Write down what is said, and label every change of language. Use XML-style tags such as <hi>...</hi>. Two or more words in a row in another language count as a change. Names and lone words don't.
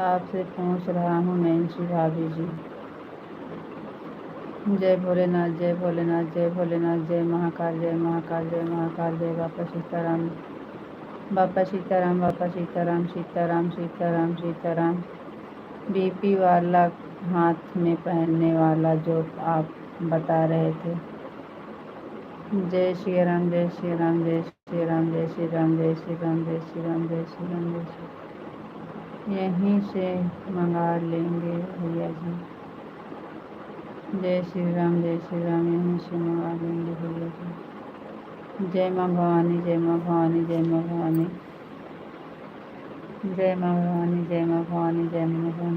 <hi>आपसे पूछ रहा हूँ नैन्सी भाभी जी। जय भोलेनाथ, जय भोलेनाथ, जय भोलेनाथ, जय महाकाल, जय महाकाल, जय महाकाल, जय बापा सीताराम, बापा सीताराम, बापा सीताराम, सीताराम, सीताराम, सीताराम। बीपी वाला हाथ में पहनने वाला जो आप बता रहे थे। जय श्री राम, जय श्री राम, जय श्री राम, जय श्री राम, जय श्री राम, जय श्री राम, जय श्री राम, जय श्री। यहीं से मंगा लेंगे भैया जी। जय श्री राम, जय श्री राम, यहीं से मंगा लेंगे भैया जी। जय माँ भवानी, जय माँ भवानी, जय माँ भवानी, जय माँ भवानी, जय माँ भवानी, जय माँ भवानी।</hi>